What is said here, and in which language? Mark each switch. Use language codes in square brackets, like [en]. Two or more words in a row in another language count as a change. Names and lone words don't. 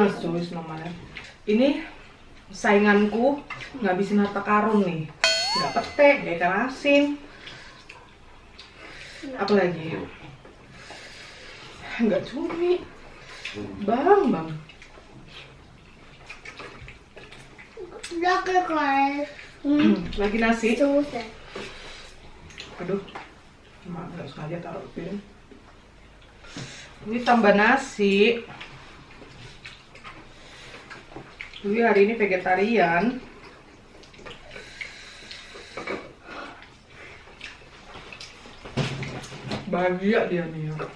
[id] Ah, so is namanya. Ini sainganku ngabisin harta karun nih. Nggak pete, nggak ikan asin. Apa lagi? Nggak cumi. Bang. [de] Lecker geil. [id] Lagi nasi. Soße. Aduh, nggak sengaja taruh piring. Ini tambah nasi. Lui hari ini vegetarian. Bahagia dia nih ya.